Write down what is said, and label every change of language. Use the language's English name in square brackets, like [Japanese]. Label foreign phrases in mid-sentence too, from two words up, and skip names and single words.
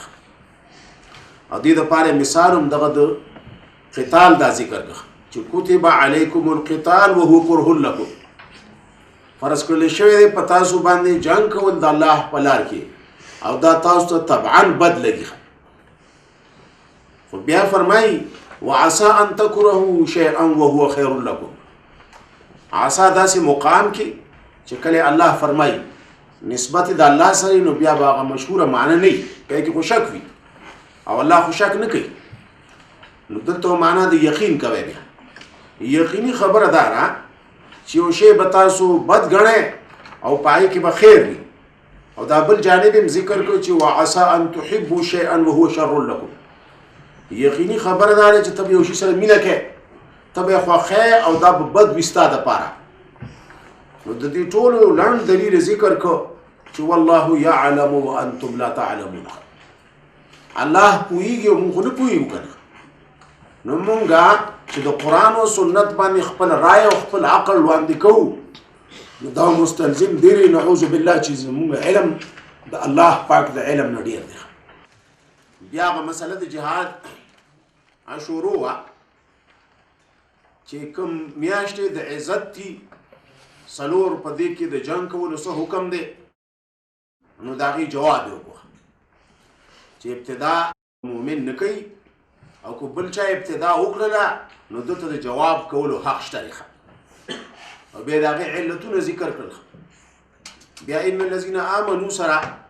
[Pashto] او دې دپاره مثال هم دغه د قتال دا ذکر کړه چې [Arabic] کتب علیکم القتال وهو کرح لکم. [Pashto] فرض کړل شوی دی په تاسو باندې جنګ کول د الله په لار کې، او دا تاسو ته طبعا بد لګي. خو بیا فرمایي [Arabic] وعسى ان تكرهوا شيئا وهو خير لكم. [Pashto] عسى داسې مقام کې چې کله الله فرمایي نسبت د الله سره، نو بیا به هغه مشهوره معنی نه وي، پای کې خو شک وي او الله خو شک نه کوي. نو دلته معنا د یقین کوي. بیا یقیني خبره ده چې یو شی به تاسو بد ګڼئ او پای کې به خیر وي. او دا بل جانب هم ذکر کو چې [Arabic] وعسى ان تحبوا شيئا وهو شر لكم. [Pashto] یقیني خبره ده چې ته یو شي سره مینه کوې، ته به یې خوښې او دا به بد وي ستا دپاره. نو د دې ټولو لنډ دلیل ذکر کو چې [Arabic] والله يعلم وانتم لا تعلمون. [Pashto] الله پوهیږي او موږ خو نه پوهیږو که نه. نو مونږه چې د قرآن او سنت باندې خپل رای او خپل عقل وړاندې کوو، نو دا مستلزم دی [Arabic] نعوذ بالله [Pashto] چې زموږ علم د الله پاک د علم نه ډېر دی. بیا هغه مسله د جهاد شروع وه چې کوم میاشتې د عزت دي څلور په دې کې د جنګ کولو څه حکم دی نو د هغې جواب یې وکړه چې ابتدا مؤمن نه کوي او که بل چا ابتدا وکړله نو ده ته د جواب کولو حق شته دی او بیا د هغې علتونه ذکر کړل بیا [Arabic] ان الذین آمنو [Pashto] سره